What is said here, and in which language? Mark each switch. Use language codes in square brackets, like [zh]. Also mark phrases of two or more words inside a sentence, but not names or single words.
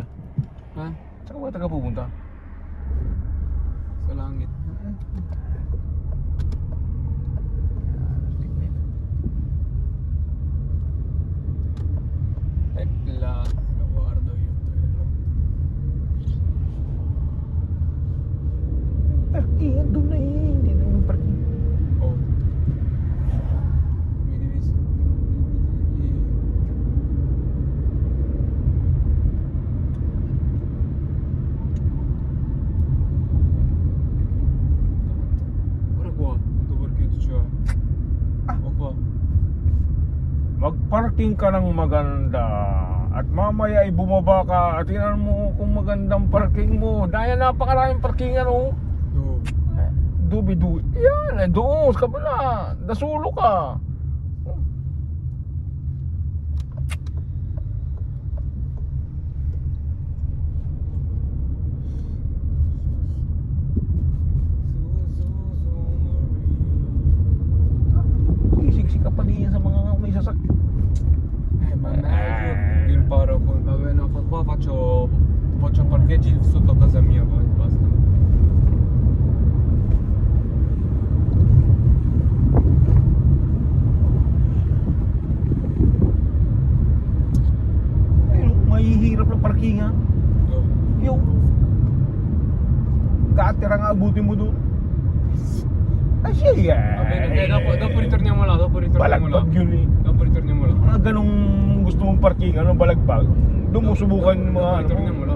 [tl] Ha? Saan ka pupunta? Sa langit. [it] Là, lo guardo io quello. [tl] Parking, doon na eh. Hindi na yung parking. [it] Oh. Mi devi... Guarda qua, quanto parcheggio c'è. O qua. [tl] Mag-parking ka ng maganda. At mamaya ay bumaba ka at tingnan mo kung magandang parking mo. Dahil napakaraming parkingan, oh. [it] No. [tl] Dubi-dubi. Yan, doon sa kabila. Dasulo ka. Isiksik ka pa diyan sa mga may sasakyan. [it] Ma meglio imparo con... Vabbè no, qua faccio parcheggi sotto casa mia, poi basta. [tl] Ayun, mahihirap na parkingan. [it] No. [tl] Yung katira nga abutin mo doon. Ay siya [it] Va bene, ok, dopo ritorniamo là, [tl] Balagbag yun eh. [it] Dopo ritorniamo là. [tl] Mga ganong gusto mong parkingan, anong balagbag. Doon mo subukan yung mga ano mo. [it] Ritorniamo là.